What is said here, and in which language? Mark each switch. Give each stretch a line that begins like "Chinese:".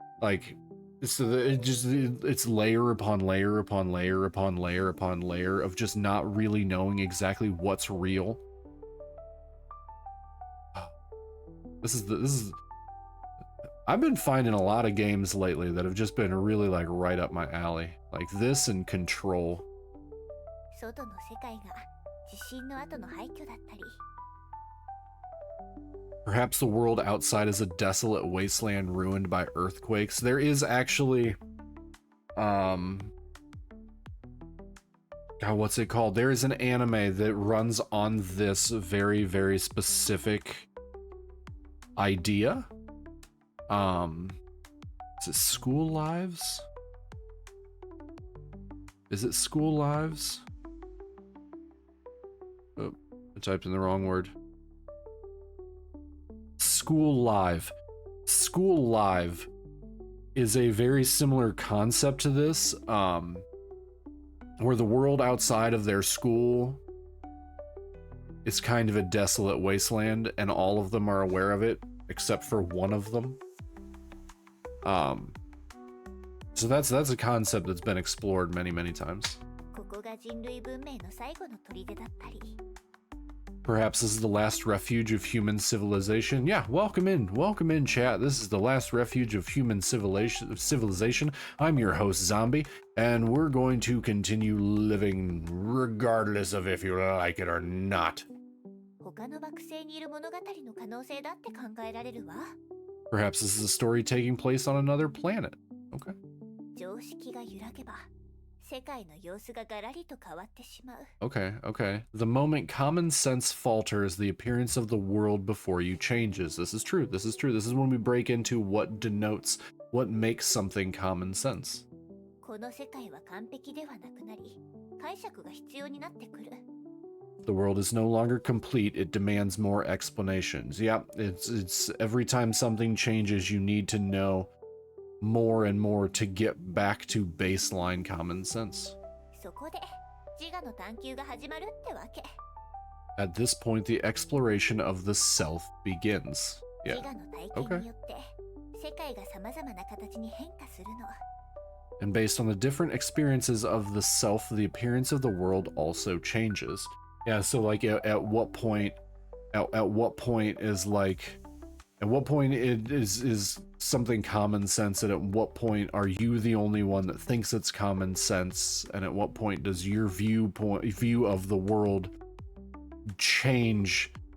English: Like, so it's layer upon layer upon layer upon layer upon layer of just not really knowing exactly what's real. This is I've been finding a lot of games lately that have just been really like right up my alley. Like this and Control.
Japanese: 外の世界が地震の後の廃墟だったり。
English: Perhaps the world outside is a desolate wasteland ruined by earthquakes. There is actually, God, what's it called? There is an anime that runs on this very, very specific idea. Is it School Lives? Is it School Lives? Oh, I typed in the wrong word. School Live. School Live is a very similar concept to this, where the world outside of their school is kind of a desolate wasteland, and all of them are aware of it, except for one of them. So that's a concept that's been explored many, many times.
Japanese: ここが人類文明の最後の砦だったり。
English: Perhaps this is the last refuge of human civilization. Yeah, welcome in, chat. This is the last refuge of human civilization. I'm your host, Zombie, and we're going to continue living regardless of if you like it or not.
Japanese: 他の惑星にいる物語の可能性だって考えられるわ。
English: Perhaps this is a story taking place on another planet. Okay.
Japanese: 常識が揺らげば、世界の様子がガラリと変わってしまう。
English: Okay. The moment common sense falters, the appearance of the world before you changes. This is true. This is when we break into what denotes, what makes something common sense.
Japanese: この世界は完璧ではなくなり、解釈が必要になってくる。
English: The world is no longer complete, it demands more explanations. Yeah, it's every time something changes, you need to know more and more to get back to baseline common sense.
Japanese: そこで自我の探求が始まるってわけ。
English: At this point, the exploration of the self begins.
Japanese: 自我の体験によって世界が様々な形に変化するの。
English: And based on the different experiences of the self, the appearance of the world also changes. Yeah, so like at what point is like, at what point it is something common sense, and at what point are you the only one that thinks it's common sense, and at what point does your view of the world change?